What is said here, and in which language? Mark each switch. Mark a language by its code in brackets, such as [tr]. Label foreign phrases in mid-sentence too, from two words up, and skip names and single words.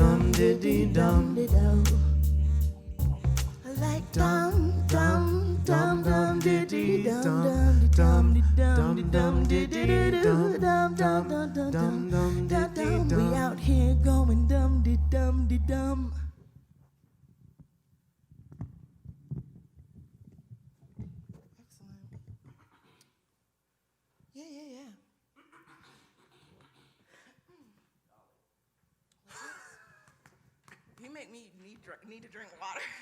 [en] dum diddy dum. Like dum dum dum dum diddy dum dum dum dum diddy dum dum dum dum dum dum dum. We out here going dum de dum de dum. Excellent. Yeah. You make me need to drink water.